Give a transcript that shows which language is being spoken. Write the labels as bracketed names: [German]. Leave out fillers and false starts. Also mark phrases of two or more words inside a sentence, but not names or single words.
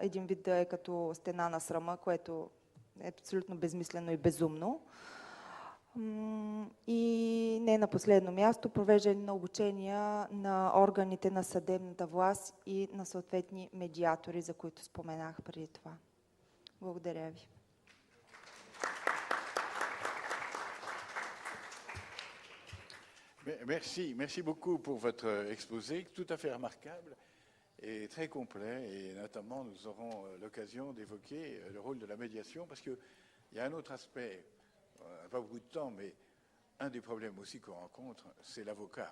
[Bulgarian] Един вид да е като стена на срама, което е абсолютно безмислено и безумно. И не на последно място, провеждане на обучения на органите на съдебната власт и на съответни медиатори, за които споменах преди това. Благодаря ви. [French] Merci beaucoup pour votre exposé, tout à fait remarquable. est très complet et notamment nous aurons l'occasion d'évoquer le rôle de la médiation parce qu'il y a un autre aspect, on n'a pas beaucoup de temps, mais un des problèmes aussi qu'on rencontre, c'est l'avocat.